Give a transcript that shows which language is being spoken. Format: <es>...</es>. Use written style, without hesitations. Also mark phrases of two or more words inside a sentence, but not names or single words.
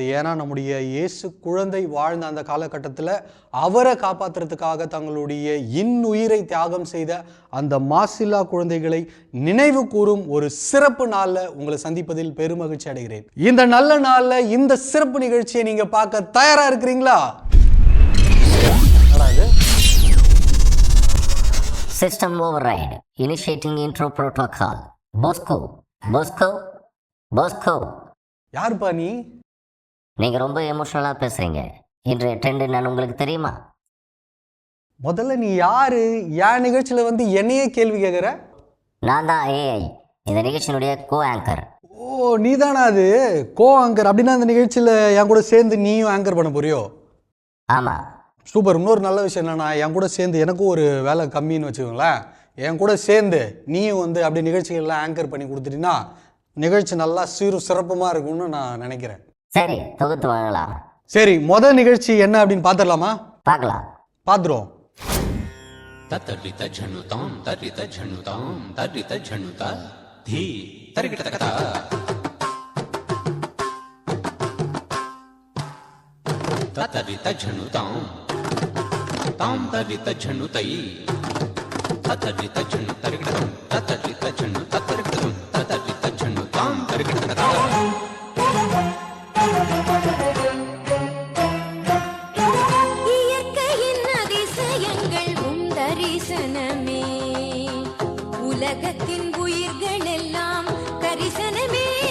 <ta>ஏன்னா நம்முடைய இயேசு குழந்தை வாழ்ந்த அந்த காலகட்டத்தில் அவரை காப்பாற்றுறதுக்காக தங்களுடைய இன்னுயிரை தியாகம் செய்த அந்த மாசில்லா குழந்தைகளை நினைவு கூறும் ஒரு சிறப்பு நாளில் உங்களை சந்திப்பதில் பெருமகிழ்ச்சி அடைகிறேன். இந்த நல்ல நாளில் இந்த சிறப்பு நிகழ்ச்சியை நீங்கள் பார்க்க தயாராக இருக்கிறீங்களா?</ta> <en>System override. Initiating intro protocol. Bosco.</en> <ta>யாருப்பா நீ? நீங்கள் ரொம்ப எமோஷனலாக பேசுகிறீங்க. இன்றைய ட்ரெண்ட் நான் உங்களுக்கு தெரியுமா? முதல்ல நீ யாரு? என் நிகழ்ச்சியில் வந்து என்னையே கேள்வி கேட்குற? நான் தான் ஏஐ, இந்த நிகழ்ச்சியினுடைய</ta> <en>co anchor.</en> <ta>ஓ, நீ தானா அது</ta> <en>co anchor?</en> <ta>அப்படின்னா இந்த நிகழ்ச்சியில் என் கூட சேர்ந்து நீயும் ஆங்கர் பண்ண போறியோ? ஆமாம். சூப்பர். இன்னொரு நல்ல விஷயம் என்னன்னா, என் கூட சேர்ந்து எனக்கும் ஒரு வேலை கம்மின்னு வச்சுக்கோங்களேன். என் கூட சேர்ந்து நீயும் வந்து அப்படி நிகழ்ச்சிகள்லாம் ஆங்கர் பண்ணி கொடுத்துட்டீங்கன்னா நிகழ்ச்சி நல்லா சிறப்புமாக இருக்கும்னு நான் நினைக்கிறேன். சரி, தொகுத்து வாங்கலாம். சரி, முதல் நிகழ்ச்சி என்ன அப்படின்னு பார்த்துடலாமா? பார்க்கலாம். பார்த்துருவோம். ताम तरित झनुतई ततरित झनु तरिगडम ततरित झनु ततरिगडम ततरित झनु ताम तरिगडम இயற்கையின் அதிசயங்கள் உம் தரிசனமே, உலகத்தின் உயிர்கள் எல்லாம் கரிசனமே,</ta>